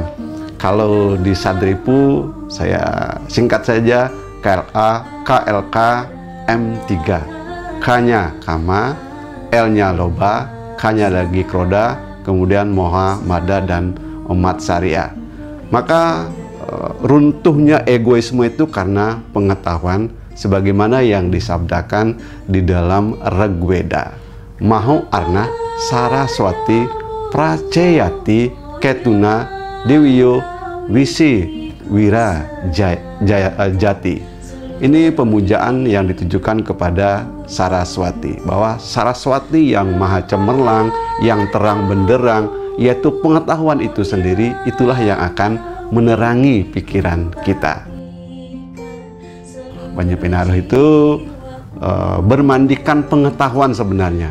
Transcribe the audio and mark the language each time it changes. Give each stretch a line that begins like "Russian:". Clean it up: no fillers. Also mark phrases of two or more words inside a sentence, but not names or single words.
Indonesian: Kalau di Sadripu saya singkat saja KLK M3, K-nya Kama, L-nya Loba, K-nya lagi Kroda, kemudian Moha, Mada, dan Omat Saria. Maka runtuhnya egoisme itu karena pengetahuan sebagaimana yang disabdakan di dalam Rigveda.
Sanskrit: Maho Arna Saraswati Praceyati Ketuna Dewiyo Wisi Wira Jati.
Indonesian: Ini pemujaan yang ditujukan kepada Saraswati, bahwa Saraswati yang maha cemerlang, yang terang benderang, yaitu pengetahuan itu sendiri, itulah yang akan menerangi pikiran kita. Banyu Pinaruh itu bermandikan pengetahuan sebenarnya.